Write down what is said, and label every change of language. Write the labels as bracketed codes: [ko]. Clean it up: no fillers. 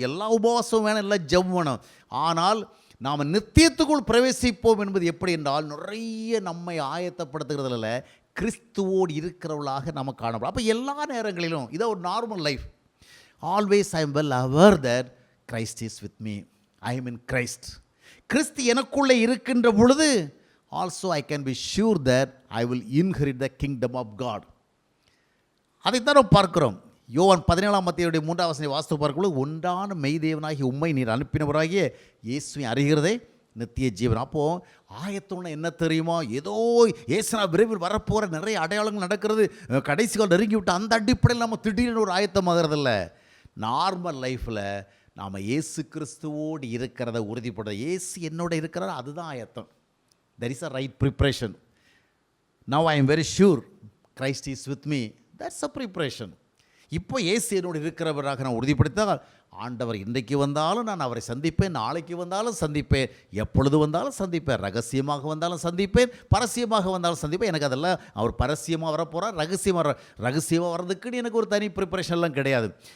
[ta] எல்லா உபவாசமும் வேணும், எல்லாம் ஜெபம் வேணும். ஆனால் நாம் நித்தியத்துக்குள் பிரவேசிப்போம் என்பது எப்படி என்றால், நிறைய நம்மை ஆயத்தப்படுத்துகிறதுல கிறிஸ்துவோடு இருக்கிறவர்களாக நம்ம காணப்படும். அப்போ எல்லா நேரங்களிலும் இதை ஒரு normal life. [en] Always I am well aware that Christ is with me, I am in Christ. [ta] கிறிஸ்து எனக்குள்ளே இருக்கின்ற பொழுது [en] also I can be sure that I will inherit the kingdom of God. [ta] அதைத்தான் நாம் பார்க்கிறோம். யோவான் 17ஆம் அத்தியாயத்தினுடைய 3ஆம் வசனத்தை வாசித்து பார்க்கும்போது, ஒன்றான மெய்தேவனாகிய உம்மை நீர் அனுப்பினவராகிய இயேசுவை அறிகிறதே நித்திய ஜீவன். அப்போது ஆயத்தம்னா என்ன தெரியுமா? ஏதோ இயேசுனா விரைவில் வரப்போகிற நிறைய அடையாளங்கள் நடக்கிறது, கடைசி காலம் நெருங்கி விட்டு அந்த அடிப்படையில் நம்ம திடீர்னு ஒரு ஆயத்தமாகறதில்ல. நார்மல் லைஃப்பில் நாம் இயேசு கிறிஸ்துவோடு இருக்கிறத உறுதிப்படுற, இயேசு என்னோட இருக்கிறார், அதுதான் ஆயத்தம். [en] There is a right preparation. Now I am very sure Christ is with me. That's a preparation. [ta] இப்போ இயேசு என்னோடு இருக்கிறவராக நான் உறுதிப்படுத்தால், ஆண்டவர் இன்றைக்கு வந்தாலும் நான் அவரை சந்திப்பேன், நாளைக்கு வந்தாலும் சந்திப்பேன், எப்பொழுது வந்தாலும் சந்திப்பேன், ரகசியமாக வந்தாலும் சந்திப்பேன், பரசியமாக வந்தாலும் சந்திப்பேன். எனக்கு அதெல்லாம் அவர் பரசியமாக வரப்போகிறார், ரகசியமாக வர்றதுக்குன்னு எனக்கு ஒரு தனி ப்ரிப்பரேஷன்லாம் கிடையாது.